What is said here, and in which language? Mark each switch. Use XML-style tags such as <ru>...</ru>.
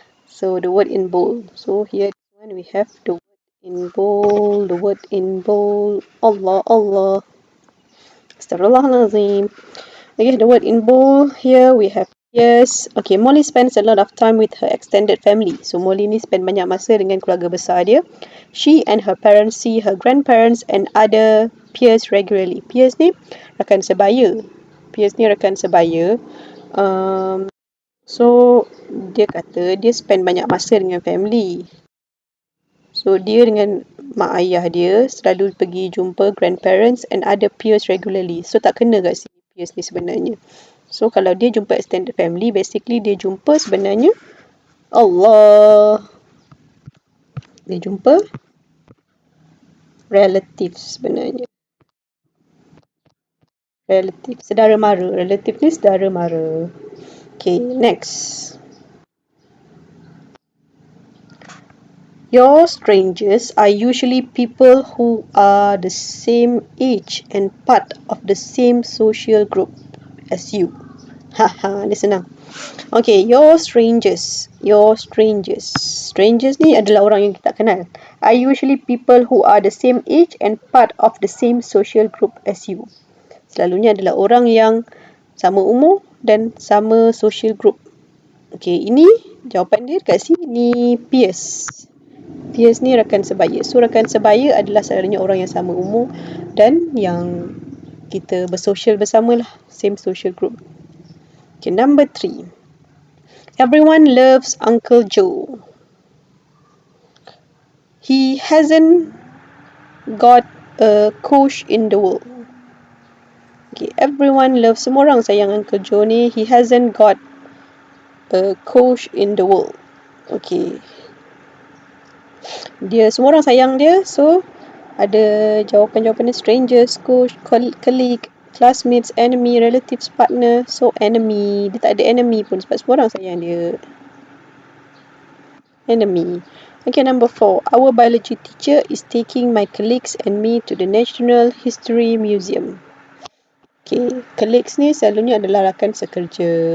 <en>So the word in bold. So here one we have the word in bold, the word in bold.</en> <ar>Allah, Allah. Astaghfirullahalazim.</ar> <en>Okay, the word in bold. Here we have yes. Okay, Molly spends a lot of time with her extended family.</en> <ms>So Molly ni spend banyak masa dengan keluarga besar dia.</ms> <en>She and her parents see her grandparents and other peers regularly.</en> <ms>Peers ni rakan sebaya. Peers ni rakan sebaya. So dia kata dia spend banyak masa dengan family. So dia dengan mak ayah dia selalu pergi jumpa</ms> <en>grandparents and other peers regularly.</en> <ms>So tak kena kat sini peers ni sebenarnya. So kalau dia jumpa extended family, basically dia jumpa sebenarnya Allah. Dia jumpa relatives sebenarnya. Relative, saudara mara. Relative ni saudara mara. Okay, next.</ms> <en>Your strangers are usually people who are the same age and part of the same social group as you. Haha,</en> <ms>ni senang.</ms> <en>Okay, your strangers. Your strangers.</en> <ms>Strangers ni adalah orang yang kita tak kenal.</ms> <en>Are usually people who are the same age and part of the same social group as you.</en> <ms>Selalunya adalah orang yang sama umur dan sama social group. Okay, ini jawapan dia kat sini peers. Peers ni rakan sebaya. So rakan sebaya adalah selalunya orang yang sama umur dan yang kita bersosial bersama lah.</ms> <en>Same social group. Okay, number 3. Everyone loves Uncle Joe. He hasn't got a coach in the world. Okay, everyone loves,</en> <ms>semua orang sayang Uncle Joe ni.</ms> <en>He hasn't got a coach in the world. Okay.</en> <ms>Dia, semua orang sayang dia. So, ada jawapan-jawapan dia.</ms> <en>Strangers, coach, colleague, classmates, enemy, relatives, partner.</en> <ms>So, enemy. Dia tak ada enemy pun sebab semua orang sayang dia.</ms> <en>Enemy. Okay, number 4. Our biology teacher is taking my colleagues and me to the National History Museum.</en> <ms>Okay, colleagues ni selalunya adalah rakan sekerja.</ms>